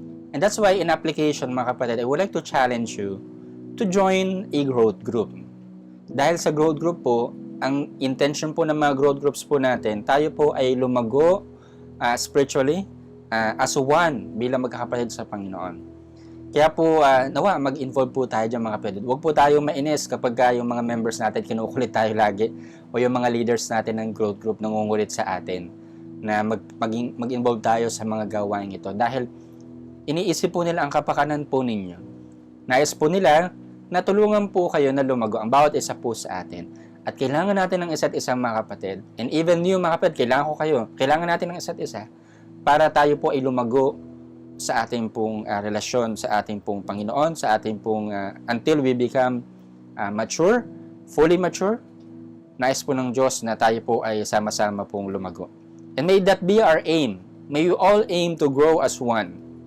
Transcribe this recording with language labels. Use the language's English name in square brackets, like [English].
[English] And that's why in application, [Filipino] mga kapatid, [English] I would like to challenge you to join a growth group. [Filipino] Dahil sa growth group po, ang intention po ng mga growth groups po natin, tayo po ay lumago [English] spiritually as one [Filipino] bilang magkakapatid sa Panginoon. Kaya po, nawa, mag-involve po tayo dyan, mga kapatid. Huwag po tayong mainis kapag yung mga members natin kinukulit tayo lagi o yung mga leaders natin ng growth group nangungulit sa atin na mag-involve tayo sa mga gawain ito. Dahil iniisip po nila ang kapakanan po ninyo. Nais po nila na tulungan po kayo na lumago, ang bawat isa po sa atin. At kailangan natin ng isa't isa, mga kapatid. [English] And even you, [Filipino] mga kapatid, kailangan ko kayo. Kailangan natin ng isa't isa para tayo po ay lumago sa ating pong relasyon sa ating pong Panginoon, sa ating pong [English] until we become mature, fully mature. [Filipino] Nais po ng Diyos na tayo po ay sama-sama pong lumago. [English] And may that be our aim. May you all aim to grow as one.